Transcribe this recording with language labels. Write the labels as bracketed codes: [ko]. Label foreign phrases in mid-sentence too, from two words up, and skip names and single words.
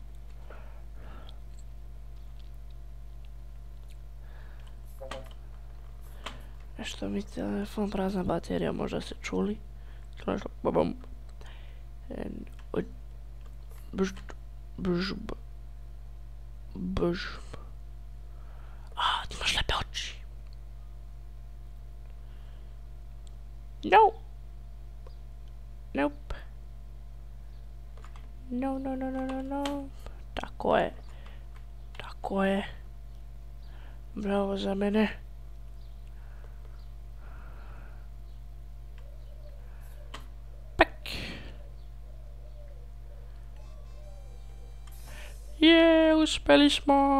[sr] Nešto mi telefon, prazna baterija, možda ste čuli. Babam. A, ti imaš lepe oči. [en] No. Nope. No, no, no, no, no, no. [sr] Tako je. Tako je. Bravo za mene. Je, uspjeli smo.